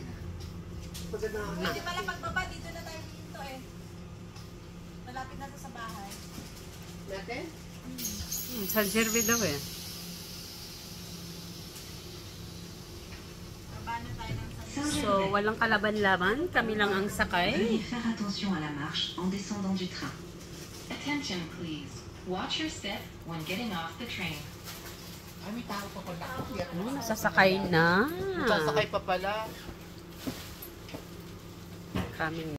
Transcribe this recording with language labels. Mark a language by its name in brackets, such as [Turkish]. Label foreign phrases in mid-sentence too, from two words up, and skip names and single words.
[Filipino] Pwede pala pagbaba. Dito na tayo dito eh. Malapit na to sa bahay. Natin? Sa Gervais daw eh. Baba na tayo ng sa So, walang kalaban-laban. Kami lang ang [French] Veuillez [Filipino] sakay. [French] faire attention à la marche en descendant du train. [English] Attention, please. Watch your step when getting off the train. [Filipino] Ay, may tao pa pala. Sasakay na. Sasakay pa pala. Kami